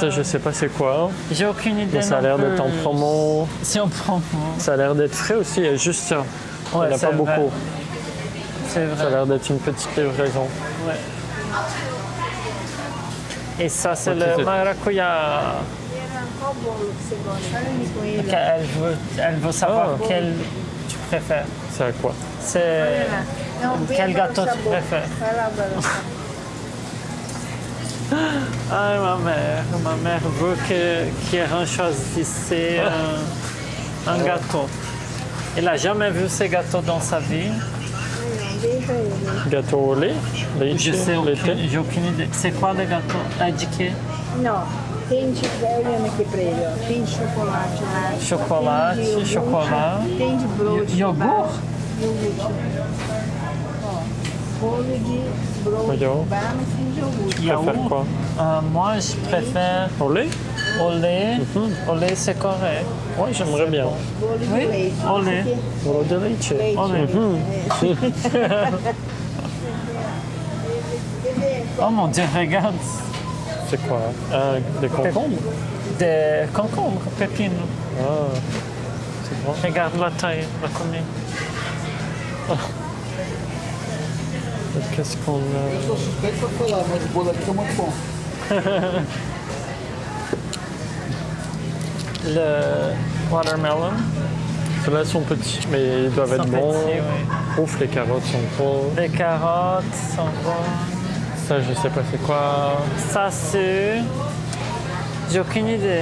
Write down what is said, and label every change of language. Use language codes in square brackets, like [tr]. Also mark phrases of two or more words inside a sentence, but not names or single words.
[fr] ça, je sais pas c'est quoi. J'ai aucune idée. Mais ça a l'air non d'être en plus. promo. Si on prend. Ça a l'air d'être frais aussi, il y a juste ça. Ouais, il n'y en a c'est pas vrai. beaucoup. C'est Ça a vrai. l'air d'être une petite livraison. Ouais. Et ça, c'est Ok, le c'est- maracuja. [pt] Qual bolo que você gosta? Fale com ele. [fr] Elle veut savoir Oh. quel tu préfères. C'est à quoi? C'est [pt] Não, [fr] quel [pt] veja o [fr] gâteau tu [pt] sabor. [fr] préfères? [pt] Vai lá, Bela. [fr] Ah, ma mère veut qu'Erin choisisse un gâteau. Elle n'a jamais vu ces gâteaux dans sa vie. [pt] Veja ele. [fr] Gâteau au lait? Je sais, Laité? j'ai aucune idée. C'est quoi le gâteau indiqué? [pt] Não, tem de. Vai olhando aqui pra ele, ó. Tem de chocolate lá. Chocolate, tem de iogurte, [fr] chocolat. [pt] Tem de brooch. Iogurte? Iogurte. Ó, bolo de brooch. [fr] Voyons. [pt] Barra no fim de iogurte. [fr] Tu préfères quoi? Moi, je préfère Au lait? au lait. Au lait, c'est correct. Oui, j'aimerais bien. [pt] Bolo de [fr] Oui, [pt] leite. [fr] au lait. [pt] Aqui, Bolo de leite. leite. Olha. Bebê, [fr] Oh mon Dieu, regarde. C'est quoi? Des concombres? Des concombres, pépines. Ah, c'est bon. Regarde la taille, la combien. Qu'est-ce qu'on a? [pt] Sou suspeito pra falar, mas o bolo aqui é muito bom. [fr] Le watermelon. Ceux-là sont petits, mais ils doivent Ils être sont bons. petits, oui. Ouf, les carottes sont gros. Les carottes sont bonnes. Ça, je sais pas c'est quoi. Ça, c'est... J'ai aucune idée.